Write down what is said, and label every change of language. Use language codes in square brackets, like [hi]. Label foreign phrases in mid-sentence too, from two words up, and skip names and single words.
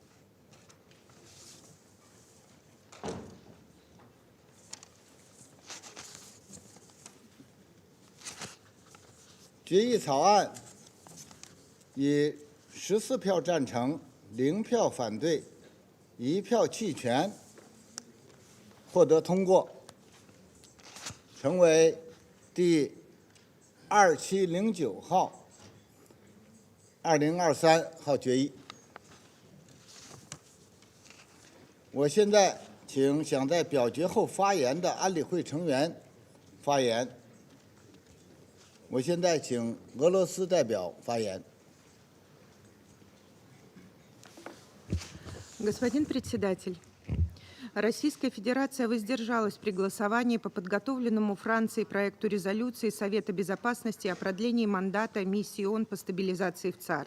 [zh] 决议草案以14票赞成、0票反对、1票弃权获得通过，成为第2709号2023号决议。我现在请想在表决后发言的安理会成员发言。我现在请俄罗斯代表发言。 [ru] Господин председатель, Российская Федерация воздержалась при голосовании по подготовленному Францией проекту резолюции Совета Безопасности о продлении мандата миссии ООН по стабилизации в ЦАР.